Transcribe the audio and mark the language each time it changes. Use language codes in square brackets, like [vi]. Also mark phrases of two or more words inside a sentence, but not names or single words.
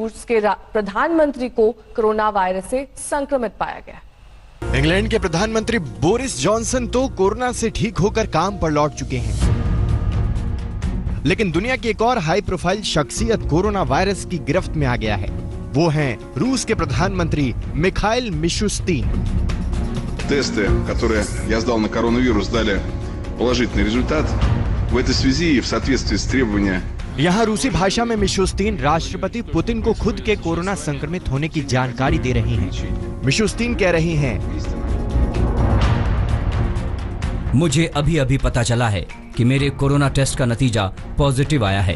[hi] रूस के प्रधानमंत्री को कोरोना वायरस से संक्रमित पाया गया। इंग्लैंड के प्रधानमंत्री बोरिस जॉनसन तो कोरोना से ठीक होकर काम पर लौट चुके हैं, लेकिन दुनिया की एक और हाई प्रोफाइल शख्सियत कोरोना वायरस की गिरफ्त में आ गया है। वो हैं रूस के प्रधानमंत्री मिखाइल मिशुस्तिन। [ru] Тесты, которые я сдал на коронавирус, дали положительный результат. В этой связи и в соответствии с требованиями. [hi] यहाँ रूसी भाषा में मिशुस्तिन राष्ट्रपति पुतिन को खुद के कोरोना संक्रमित होने की जानकारी दे रही हैं। मिशुस्तिन कह रही हैं, मुझे अभी पता चला है कि मेरे कोरोना टेस्ट का नतीजा पॉजिटिव आया है।